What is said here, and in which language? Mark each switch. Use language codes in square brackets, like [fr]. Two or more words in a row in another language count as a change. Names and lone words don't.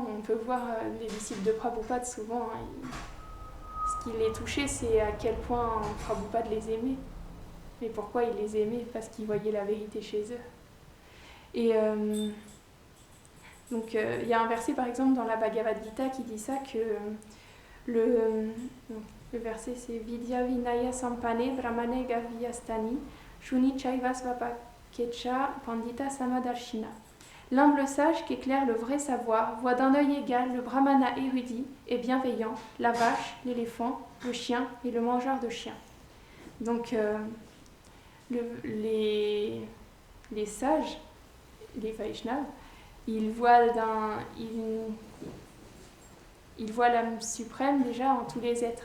[fr] On peut voir les disciples de Prabhupada souvent, ce qui les touchait, c'est à quel point Prabhupada les aimait. Mais pourquoi il les aimait? Parce qu'il voyait la vérité chez eux. Et donc, il y a un verset, par exemple, dans la Bhagavad Gita qui dit ça, que le verset, c'est [sa] विद्या विनय सम्पने ब्राह्मणे गव्यस्तानि शुनि चैवस् वपकेच पण्डिता समदर्शिना. [fr] L'humble sage qui éclaire le vrai savoir voit d'un œil égal le brahmana érudit et bienveillant, la vache, l'éléphant, le chien et le mangeur de chiens. Donc, les sages, les Vaishnavas, ils voient l'âme suprême déjà en tous les êtres.